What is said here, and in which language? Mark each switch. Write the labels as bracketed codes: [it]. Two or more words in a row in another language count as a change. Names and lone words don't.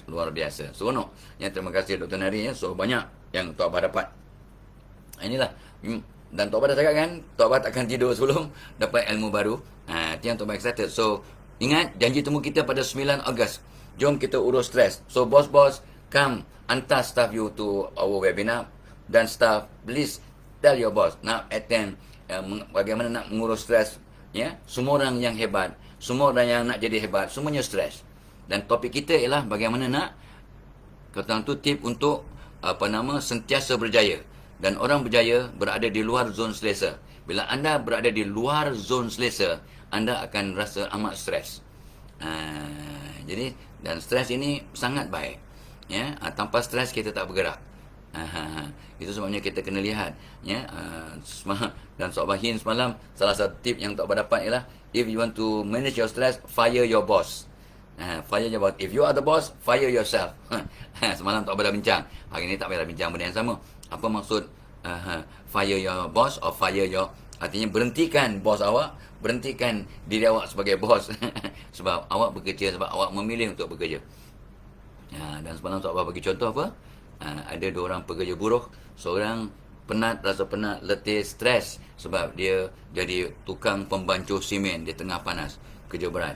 [ms] Luar biasa. Seronok. Terima kasih Dr. Nari ya. So banyak yang Tok Abah dapat. Inilah. Dan Tok Abah dah cakap kan, Tok Abah takkan tidur sebelum dapat ilmu baru. Itu yang Tok Abah excited. So ingat janji temu kita pada 9 Ogos. Jom kita urus stres. So bos-bos, come hantar [en] staff you to our webinar. [ms] Dan staff, [en] please tell your boss [ms] nak attend, bagaimana nak mengurus stres. Semua orang yang hebat, semua orang yang nak jadi hebat, semuanya stres. Dan topik kita ialah bagaimana nak kata tu tip untuk sentiasa berjaya. Dan orang berjaya berada di luar zon selesa. Bila anda berada di luar zon selesa, anda akan rasa amat stres. Jadi dan stres ini sangat baik. Tanpa stres kita tak bergerak. Itu sebabnya kita kena lihat. Dan Tok Abah Hin semalam, salah satu tip yang Tok Abah dapat ialah, [en] if you want to manage your stress, fire your boss. Fire your boss. If you are the boss, fire yourself. [ms] Semalam Tok Abah dah bincang. Hari ni tak payah bincang benda yang sama. Apa maksud [en] fire your boss or fire your, [ms] artinya berhentikan bos awak, berhentikan diri awak sebagai bos. Sebab awak bekerja, sebab awak memilih untuk bekerja. Dan semalam Tok Abah bagi contoh apa? Ada 2 orang pekerja buruh. Seorang penat, rasa penat, letih, stres sebab dia jadi tukang pembancuh simen di tengah panas, kerja berat.